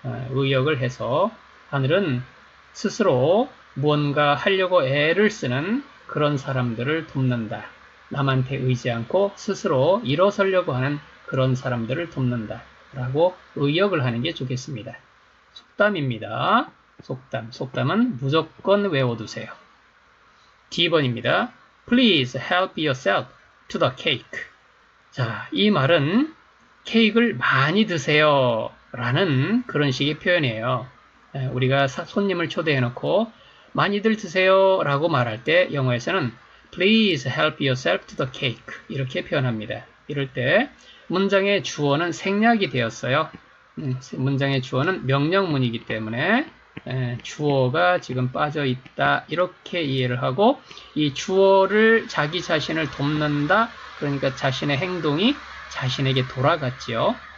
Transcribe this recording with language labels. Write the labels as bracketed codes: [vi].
[ko] 의역을 해서 하늘은 스스로 무언가 하려고 애를 쓰는 그런 사람들을 돕는다. 남한테 의지 않고 스스로 일어서려고 하는 그런 사람들을 돕는다. 라고 의역을 하는 게 좋겠습니다. 속담입니다. 속담은 무조건 외워두세요. D번입니다. [en] Please help yourself to the cake. [ko] 자, 이 말은 케이크를 많이 드세요. 라는 그런 식의 표현이에요. 우리가 손님을 초대해놓고 많이들 드세요. 라고 말할 때 영어에서는 [en] Please help yourself to the cake. [ko] 이렇게 표현합니다. 이럴 때 문장의 주어는 생략이 되었어요. 문장의 주어는 명령문이기 때문에 주어가 지금 빠져있다. 이렇게 이해를 하고 이 주어를 자기 자신을 돕는다. 그러니까 자신의 행동이 자신에게 돌아갔지요.